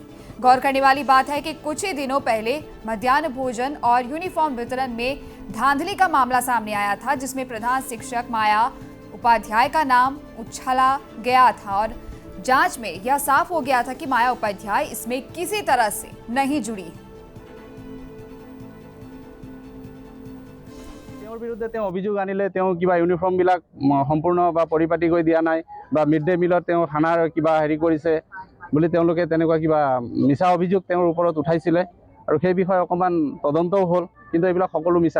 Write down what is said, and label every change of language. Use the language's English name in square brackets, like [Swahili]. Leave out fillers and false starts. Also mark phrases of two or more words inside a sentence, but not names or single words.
[Hindi] गौर करने वाली बात है कि कुछ ही दिनों पहले मध्याह्न भोजन और यूनिफॉर्म वितरण में धांधली का मामला सामने आया था, जिसमें प्रधान शिक्षक माया उपाध्याय का नाम उछाला गया था और जांच में यह साफ हो गया था कि माया उपाध्याय इसमें किसी तरह से नहीं जुड़ी है। [Assamese] বিৰুদ্ধে অভিযোগ আনিলে কিবা ইউনিফৰ্ম বিলাক সম্পূৰ্ণ বা পৰিপাটি কৰি দিয়া নাই বা মিড ডে মিলত খানাৰ কিবা হেৰি কৰিছে বুলি তেওঁলোকে তেনেকুৱা কিবা মিছা অভিযোগ তেওঁৰ ওপৰত উঠাইছিলে আৰু সেই বিষয়ে অকমান তদন্তও হ'ল, কিন্তু এইবিলাক সকলো মিছা।